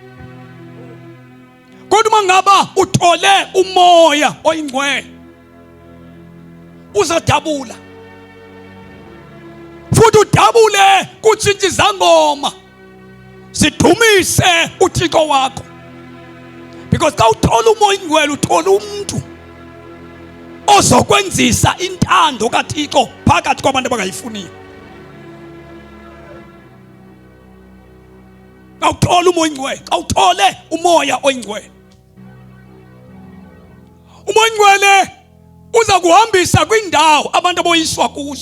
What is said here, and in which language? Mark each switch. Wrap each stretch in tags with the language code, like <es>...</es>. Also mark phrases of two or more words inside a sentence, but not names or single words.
<zu>Kodwa mangaba uthole umoya oyingcwele uzodabula. Futhi udabule kutshintsha izangoma sidumise uThixo wakho.</zu> <xh>Because xa uthola umoya oyingcwele uthola umuntu ozokwenzisa intando kaThixo phakathi kwabantu abangayifuniyo.</xh> <zu>Awuthola umoya oyingcwele, awuthole umoya oyingcwele.</zu> <xh>Umoya oyingcwele uza kuhambisa kwindawo abantu aboyiswa kuzo.</xh>